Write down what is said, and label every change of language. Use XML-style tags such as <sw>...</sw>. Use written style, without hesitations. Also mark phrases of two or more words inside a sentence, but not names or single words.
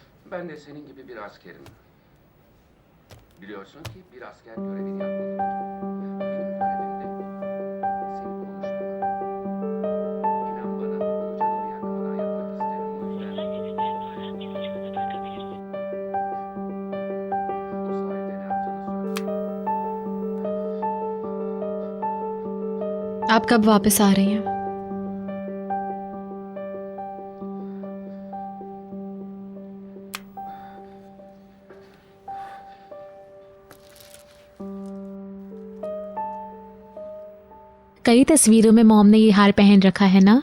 <tr>Ben de senin gibi bir askerim. Biliyorsun ki bir asker görevini yapmalıdır. Benim görevim de seni konuşturmak. İnan bana, bunu canımı yakmadan yapmak isterim. O yüzden o sahilde ne yaptığını söyle.</tr> <hi>आप कब वापस आ रही हैं? कई तस्वीरों में मॉम ने ये हार पहन रखा है ना?</hi>